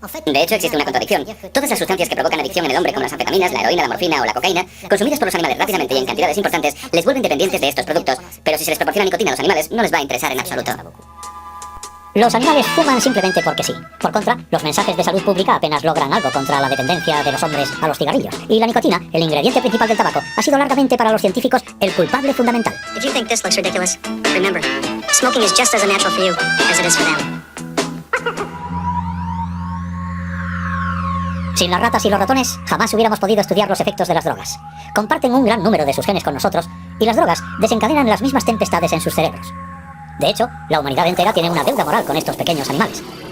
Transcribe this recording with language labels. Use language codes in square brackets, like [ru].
[es] De hecho, existe una contradicción. Todas las sustancias que provocan adicción en el hombre, como las anfetaminas, la heroína, la morfina o la cocaína, consumidas por los animales rápidamente y en cantidades importantes, les vuelven dependientes de estos productos, pero si se les proporciona nicotina a los animales, no les va a interesar en absoluto. Los animales fuman simplemente porque sí. Por contra, los mensajes de salud pública apenas logran algo contra la dependencia de los hombres a los cigarrillos. Y la nicotina, el ingrediente principal del tabaco, ha sido largamente para los científicos el culpable fundamental. [en] If you think this looks ridiculous, remember, smoking is just as unnatural for you as it is for them. [es] Sin las ratas y los ratones, jamás hubiéramos podido estudiar los efectos de las drogas. Comparten un gran número de sus genes con nosotros, y las drogas desencadenan las mismas tempestades en sus cerebros. De hecho, la humanidad entera tiene una deuda moral con estos pequeños animales.